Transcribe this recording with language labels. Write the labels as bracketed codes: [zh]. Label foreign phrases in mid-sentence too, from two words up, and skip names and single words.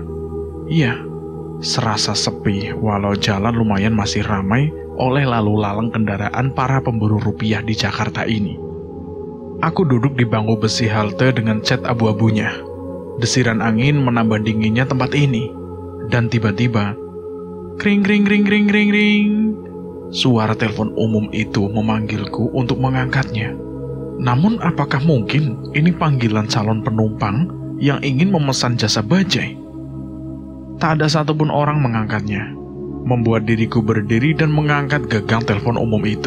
[id] Iya, serasa sepi walau jalan lumayan masih ramai oleh lalu lalang kendaraan para pemburu rupiah di Jakarta ini. Aku duduk di bangku besi halte dengan cat abu-abunya. Desiran angin menambah dinginnya tempat ini. Dan tiba-tiba, kring ring ring ring ring ring. Suara telepon umum itu memanggilku untuk mengangkatnya. Namun apakah mungkin ini panggilan calon penumpang yang ingin memesan jasa bajai? Tak ada satupun orang mengangkatnya, membuat diriku berdiri dan mengangkat gagang telepon umum itu.